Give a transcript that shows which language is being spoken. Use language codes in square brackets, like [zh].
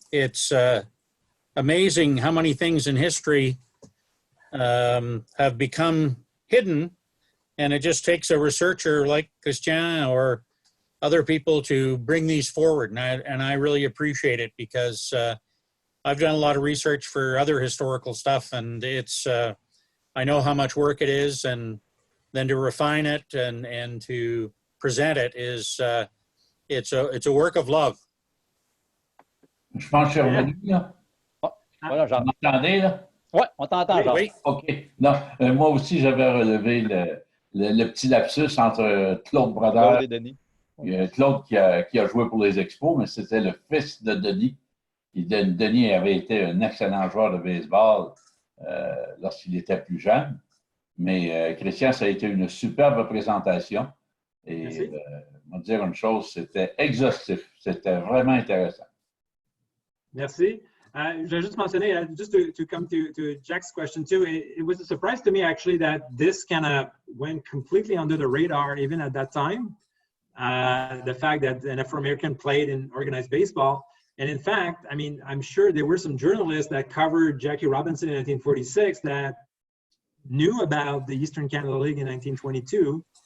[en] It's amazing how many things in history have become hidden, and it just takes a researcher like Christian or other people to bring these forward, and I really appreciate it, because I've done a lot of research for other historical stuff, and it's I know how much work it is, and then to refine it and to present it is it's a work of love. [fr] Je pense que je suis revenu, là. Voilà, Jean. Vous m'entendez, là? Oui, on t'entend, Jean. Oui. OK. Non, moi aussi, j'avais relevé le petit lapsus entre Claude Brodeur Claude et Denis. et Claude qui a joué pour les Expos, mais c'était le fils de Denis. Et Denis avait été un excellent joueur de baseball lorsqu'il était plus jeune. Mais Christian, ça a été une superbe présentation. Et je vais dire une chose, c'était exhaustif. C'était vraiment intéressant. Merci. Je vais juste mentionner, [en] just to come to Jack's question too, it was a surprise to me actually that this kind of went completely under the radar even at that time. The fact that an Afro-American played in organized baseball. And in fact, I mean, I'm sure there were some journalists that covered Jackie Robinson in 1946 that knew about the Eastern Canada League in 1922.